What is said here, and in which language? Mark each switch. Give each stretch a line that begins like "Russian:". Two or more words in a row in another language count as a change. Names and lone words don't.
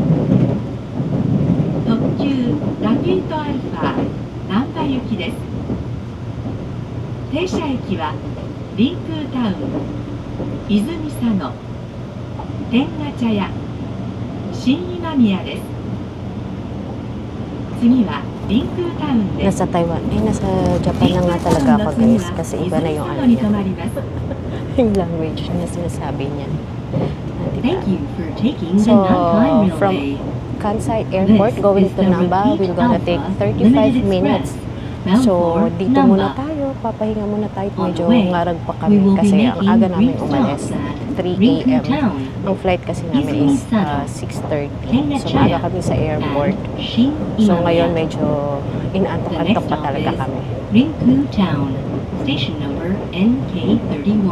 Japanese: 特急ラピートアルファ難波行きです。停車駅はリンクータウン、泉佐野、天下茶屋、新今宮です。次はリンクータウンです。
Filipino: Nasa Taiwan. Ay, nasa Japan na nga talaga ako, guys. Kasi iba na yung ano niya. Yung language na sinasabi niya.
English: Thank you for taking the So, Nankai from Railway. Kansai Airport going to Namba, we're gonna take 35 minutes. So,
Filipino: dito muna tayo. Papahinga muna tayo. Medyo ngarag pa kami kasi ang aga namin umalis. 3 a.m. Ang flight kasi namin is 6:30. So, maaga kami sa airport. So, ngayon medyo inantok-antok pa talaga kami.
English: Rinku Town, station number NK31.